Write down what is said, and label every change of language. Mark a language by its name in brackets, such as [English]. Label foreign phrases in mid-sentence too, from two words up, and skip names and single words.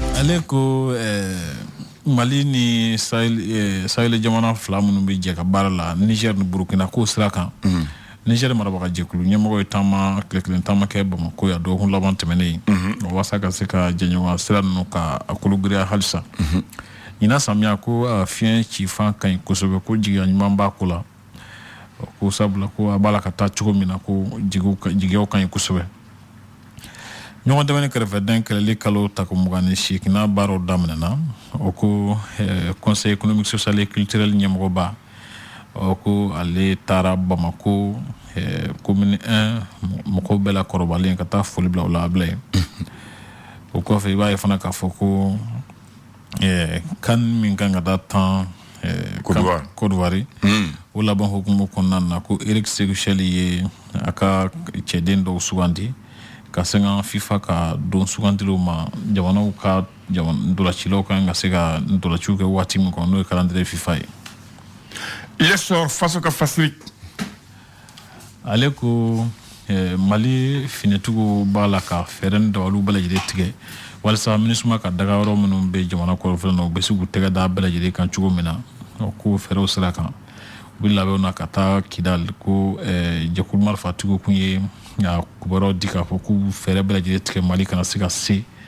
[Bambara] Aleko Mali ni Sahel jamana fila minnu bɛ jɛ ka baara la Niger ni Burkina ko sira kan Niger marabaga jɛkulu ɲɛmɔgɔ ye taama tile kelen taama kɛ Bamako ya dɔgɔkun laban tɛmɛnen walasa ka se ka jɛɲɔgɔn sira ninnu ka kologiriya halisa ɲina samiya ko fiɲɛ ci fan ka ɲi kosɛbɛ ko jigiya ɲuman b'a ko la ko sabula ko a b'a la ka taa cogo min na ko jigiyaw ka ɲi kosɛbɛ ɲɔgɔn dɛmɛ kɛrɛfɛdɛn kɛlɛli kalo ta ko 28 n'a baaraw daminɛna o ko [French] conseil économique social et culturel [Bambara] ɲɛmɔgɔba o ko ale taara Bamako commune 1 mɔgɔw bɛɛ la kɔrɔbalen ka taa foli bila o la abila ye o kɔfɛ i b'a ye fana k'a fɔ ko kan min kan ka da tan Côte d'Ivoire o laban hukumu kɔnɔna na ko Eric Séguchel ye a ka cɛden dɔw sugandi ka se ka FIFA ka don sugandilaw ma jamanaw ka ndolacilaw kan ka se ka ndolaciw kɛ waati min kɔnɔ n'o ye calendrier FIFA ye. [French] L'essor face au Afrique. [Bambara] Ale ko Mali finitigiw b'a la ka fɛɛrɛ ni dabalu bɛɛ lajɛlen tigɛ walasa MINUSMA ka daga yɔrɔ minnu bɛ jamana kɔrɔfɛla na u bɛ se k'u tɛgɛ da bɛɛ lajɛlen kan cogo min na ko fɛɛrɛw sira kan u bɛ labɛnw na ka taa Kidal ko jɛkulu marifatigiw kun ye kubaruw di k'a fɔ k'u fɛɛrɛ bɛɛ lajɛlen tigɛ Mali kana se ka se